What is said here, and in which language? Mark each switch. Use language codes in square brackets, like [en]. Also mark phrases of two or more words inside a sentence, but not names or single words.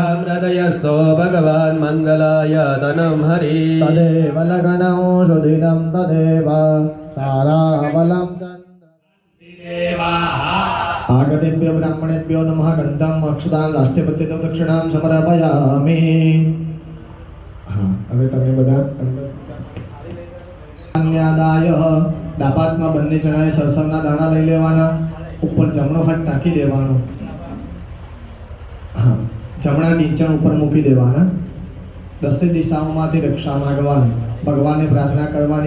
[sa] हृदयस्थो भगवान् मङ्गलाय तनं हरि तदेव लग्नौ सुदिनं तदेव ताराबलं आगतेभ्यो ब्राह्मणेभ्यो नमः गन्धम् अक्षतां राष्ट्रपतितो दक्षिणां समर्पयामि। [gu] हाँ હવે તમે બધા કન્યાદાય ડાપાતમાં બંને જણાએ સરસવના દાણા લઈ લેવાના ઉપર જમણો હાથ નાખી દેવાનો હા જમણા ઢીંચણ ઉપર મૂકી દેવાના દસે દિશાઓમાંથી રક્ષા માંગવાની ભગવાનને પ્રાર્થના કરવાની